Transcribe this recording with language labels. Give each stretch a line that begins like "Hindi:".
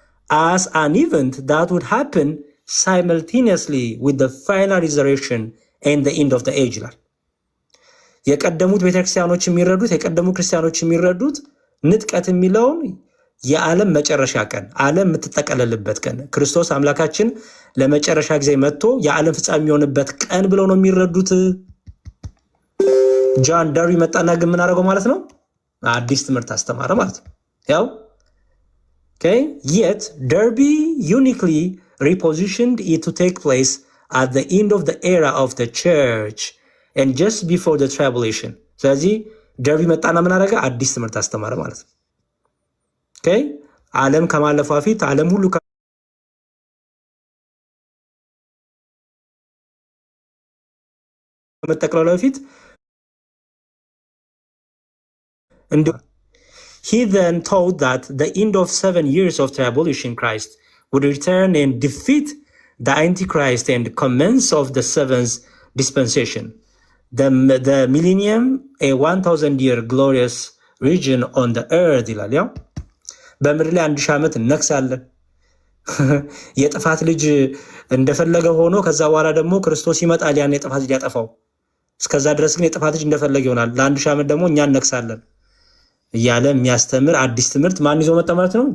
English: as an event that would happen simultaneously with the final resurrection and the end of the age
Amharic: ይላል። የቀደሙት ቤተክርስቲያኖች የሚረዱት የቀደሙ ክርስቲያኖች የሚረዱት ንጥቀት የሚለውን የዓለም መጨረሻ ቀን፣ ዓለም የምትጠቀለልበት ቀን፣ ክርስቶስ አምላካችን ለመጨረሻ ጊዜ መጥቶ የዓለም ፍጻሜ የሚሆንበት ቀን ብለው ነው የሚረዱት። ጆን ደርቢ መጣና ግን ምን አደረገው ማለት ነው? አዲስ ትምህርት አስተማረ ማለት ነው። ያው
English: okay, yet Derby uniquely repositioned it to take place at the end of the era of the church and just before the tribulation.
Amharic: ስለዚህ ደርቢ መጣና ምን አደረገ? አዲስ ትምህርት አስተማረ ማለት ነው። okay, ዓለም ከማለፏ ፊት ዓለም ሁሉ መጠቅለሉ በፊት
English: he then taught that the end of 7 years of tribulation Christ would return and defeat the Antichrist and commence of the seventh dispensation. The millennium, a 1000-year glorious region on the earth
Amharic: ይላል። ያው በምድር ላይ 1000 ዓመት እነግሳለን። የጥፋት ልጅ እንደፈለገ ሆኖ ከዛ በኋላ ደግሞ ክርስቶስ ይመጣል ያን የጥፋት ልጅ ያጠፋው። እስከዛ ድረስ ግን የጥፋት ልጅ እንደፈለገ ይሆናል። ለ1000 ዓመት ደግሞ እኛ እነግሳለን እያለ የሚያስተምር አዲስ ትምህርት ማን ይዞ መጣ ማለት ነው?